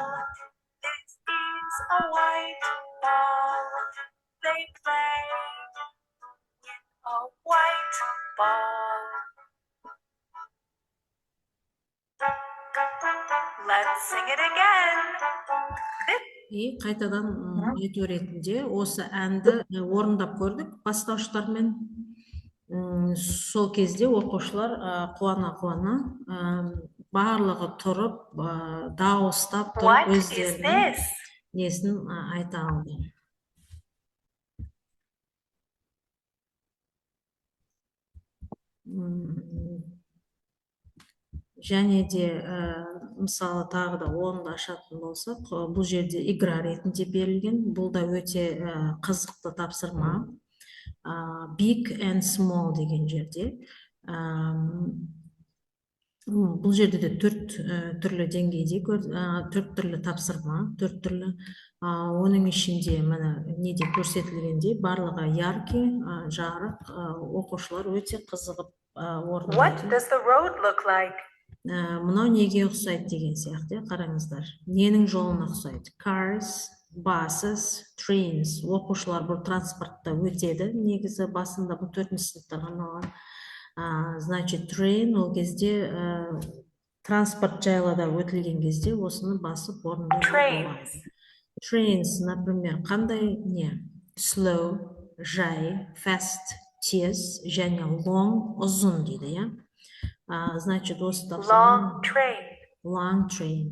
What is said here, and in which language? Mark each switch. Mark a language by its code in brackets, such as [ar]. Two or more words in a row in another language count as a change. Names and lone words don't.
[en] This is a white ball. They play with a white ball. Let's sing it again. [kk] Қайтадан айту ретінде осы әнді орындап көрдік бастауыштармен. Сол кезде оқушылар қуана-қуана барлығы тұрып, дауыстап тұрып өздерінің несін айта алды. Және де мысалы тағы да онды ашатын болсақ, бұл жерде игра ретінде берілген, бұл да өте қызықты тапсырма. [en] Big and small [kk] деген жерде. Бұл жерде де 4 түрлі деңгейде, 4 түрлі тапсырма, 4 түрлі. Оның ішінде мына неде көрсетілгенде барлығы яркий, жарық, оқушылар өте қызығып орындайды. [en] What does the road look like? [kk] Мынау неге ұқсайды деген сияқты, қараңыздар. Ненің жолына ұқсайды? [en] Cars, buses, trains. [kk] Оқушылар бұл транспортта өтеді. Негізі басында бұл 4-ші сыныптарға арналған. Значит, train ол кезде транспорт жайлада өтілген кезде осыны басып орындауға болады. Trains, например, қандай не? Slow, жай, fast, тез, және long, ұзын дейді, Значит, осы тапсырма [en] long train.